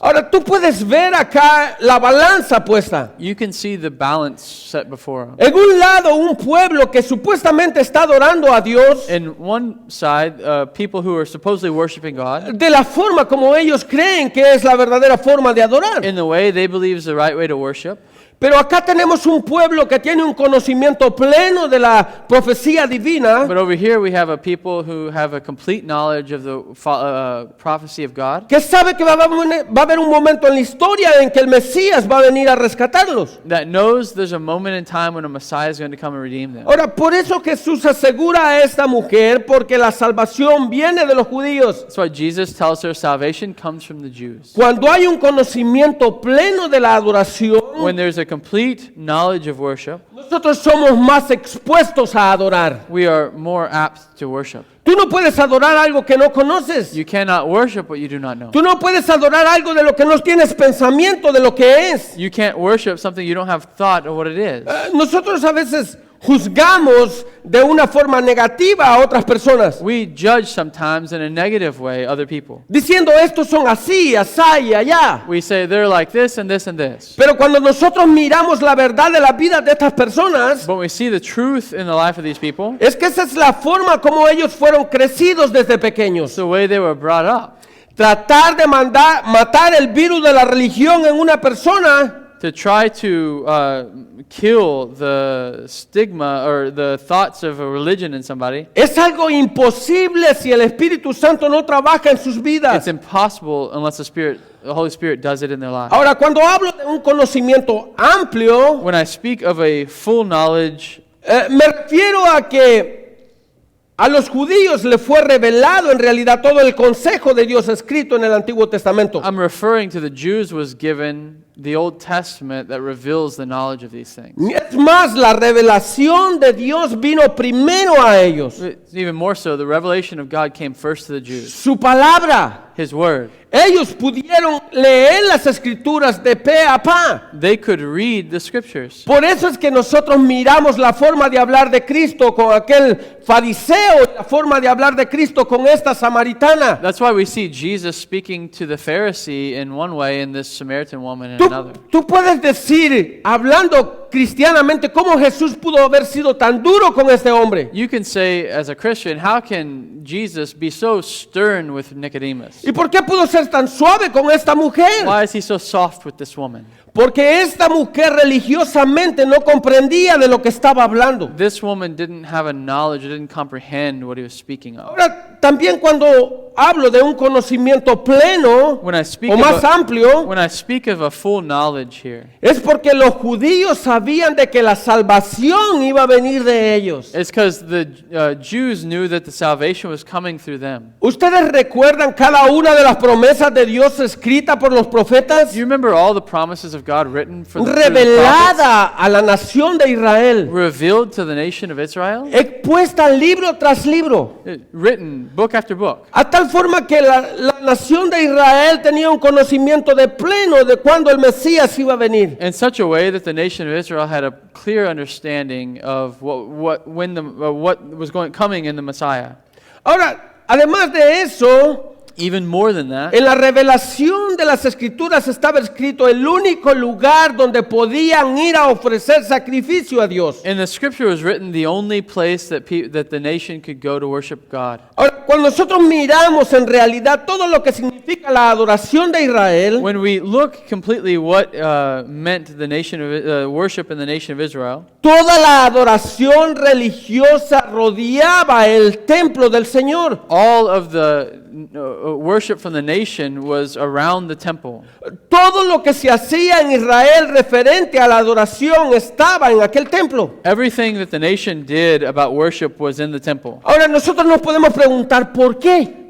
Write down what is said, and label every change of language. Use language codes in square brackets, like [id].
[es] Ahora tú puedes ver acá la balanza puesta. [en] You can see the balance set before them. [es] En un lado, un pueblo que supuestamente está adorando a Dios [en] In one side, people who are supposedly worshiping God [es] de la forma como ellos creen que es la verdadera forma de adorar. [en] in the way they believe is the right way to worship. [es] Pero acá tenemos un pueblo que tiene un conocimiento pleno de la profecía divina, [en] But over here we have a people who have a complete knowledge of the prophecy of God, [es] que sabe que va a haber un momento en la historia en que el Mesías va a venir a rescatarlos. [en] that knows there's a moment in time when a Messiah is going to come and redeem them. [es] Ahora, por eso Jesús asegura a esta mujer, porque la salvación viene de los judíos. [en] That's why Jesus tells her salvation comes from the Jews. [es] Cuando hay un conocimiento pleno de la adoración, [en] When there's a complete knowledge of worship, [es] nosotros somos más expuestos a adorar. [en] we are more apt to worship. [es] Tú no puedes adorar algo que no conoces. [en] You cannot worship what you do not know. [es] Tú no puedes adorar algo de lo que no tienes pensamiento de lo que es. [en] You can't worship something you don't have thought of what it is. [es] Nosotros a veces juzgamos de una forma negativa a otras personas, [en] We judge sometimes in a negative way other people. [es] diciendo estos son así, asá y allá. [en] We say they're like this and this and this. [es] Pero cuando nosotros miramos la verdad de la vida de estas personas, [en] But we see the truth in the life of these people, [es] es que esa es la forma como ellos fueron crecidos desde pequeños. [en] it's the way they were brought up. [es] Tratar de matar el virus de la religión en una persona [en] To try to kill the stigma or the thoughts of a religion in somebody, [es] es algo imposible si el Espíritu Santo no trabaja en sus [en] it's [es] vidas. [en] impossible unless the Holy Spirit does it in their lives. [es] Ahora, cuando hablo de un conocimiento amplio, [en] When I speak of a full knowledge, [es] me refiero a que a los judíos le fue revelado en realidad todo el consejo de Dios escrito en el Antiguo Testamento. [en] I'm referring to the Jews was given the Old Testament that reveals the knowledge of these things. [es] Es más, la revelación de Dios vino primero a ellos. [en] Even more so, the revelation of God came first to the Jews. [es] Su palabra. [en] His word. [es] Ellos pudieron leer las escrituras de pe a pa. [en] They could read the scriptures. [es] Por eso es que nosotros miramos la forma de hablar de Cristo con aquel fariseo y la forma de hablar de Cristo con esta samaritana. [en] That's why we see Jesus speaking to the Pharisee in one way and this Samaritan woman in another. [es] Tú puedes decir, hablando cristianamente, cómo Jesús pudo haber sido tan duro con este hombre. [en] You can say, as a Christian, how can Jesus be so stern with Nicodemus? [es] ¿Y por qué pudo ser tan suave con esta mujer? [en] Why is he so soft with this woman? [es] Porque esta mujer religiosamente no comprendía de lo que estaba hablando. [en] This woman didn't have a knowledge, didn't comprehend what he was speaking of. [es] Ahora, también cuando hablo de un conocimiento pleno [en] When I speak [es] o más [en] of [es] amplio, [en] when I speak of a full knowledge here, [es] es porque los judíos sabían de que la salvación iba a venir de ellos. [en] it's because the Jews knew that the salvation was coming through them. [es] ¿Ustedes recuerdan cada una de las promesas de Dios escritas por los profetas? [en] Do you remember all the promises of God written through the prophets? [es] Revelada a la nación de Israel, [en] Revealed to the nation of Israel? [es] expuesta libro tras libro, [en] Written book after book. [es] a tal forma que la nación de Israel tenía un conocimiento de pleno de cuándo el Mesías iba a venir. [en] In such a way that the nation of Israel had a clear understanding of what was coming in the Messiah. [es] Ahora, además de eso, [en] Even more than that, [es] en la revelación de las Escrituras estaba escrito el único lugar donde podían ir a ofrecer sacrificio a Dios. [en] in the scripture was written the only place that the nation could go to worship God. [es] Ahora, cuando nosotros miramos en realidad todo lo que significa la adoración de Israel, [en] When we look completely what meant the nation of worship in the nation of Israel, [es] toda la adoración religiosa rodeaba el templo del Señor. [en] all of the worship from the nation was around the temple. [es] Todo lo que se hacía en Israel referente a la adoración estaba en aquel templo. [en] Everything that the nation did about worship was in the temple. [es] Ahora nosotros nos podemos preguntar ¿por qué?